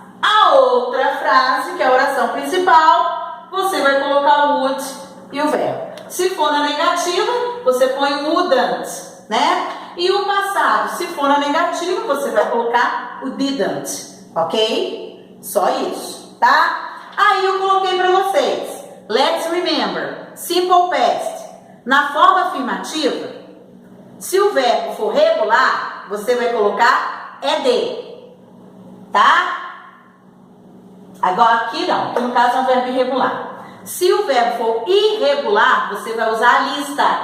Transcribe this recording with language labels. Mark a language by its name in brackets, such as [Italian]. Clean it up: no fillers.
[Portuguese] A outra frase, que é a oração principal, você vai colocar o would e o verbo. Se for na negativa, você põe o wouldn't, né? E o passado, se for na negativa, você vai colocar o didn't, ok? Só isso, tá? Aí eu coloquei para vocês. [English] Let's remember, simple past. [Portuguese] Na forma afirmativa, se o verbo for regular, você vai colocar ed, tá? Agora aqui não, que no caso é um verbo irregular. Se o verbo for irregular, você vai usar a lista.